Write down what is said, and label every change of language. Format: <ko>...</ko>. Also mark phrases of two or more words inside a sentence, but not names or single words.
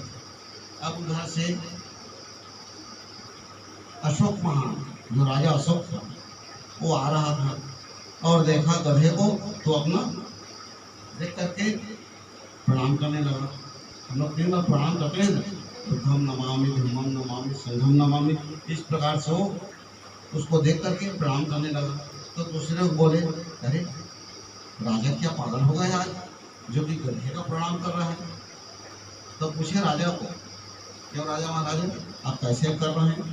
<hi>अब उधर से अशोक महान, जो राजा अशोक था, वो आ रहा था और देखा गधे को, तो अपना देख करके प्रणाम करने लगा। हम लोग 3 बार प्रणाम करते हैं,</hi> <pi>बुद्धम नमामि, धम्मम नमामि, संघम नमामि।</pi> <hi>इस प्रकार से वो उसको देख करके प्रणाम करने लगा। तो दूसरे लोग बोले, अरे राजा क्या पागल हो गया आज, जो कि गधे का प्रणाम कर रहा है? तो पूछे राजा को, क्यों राजा महाराज आप कैसे कर रहे हैं?</hi>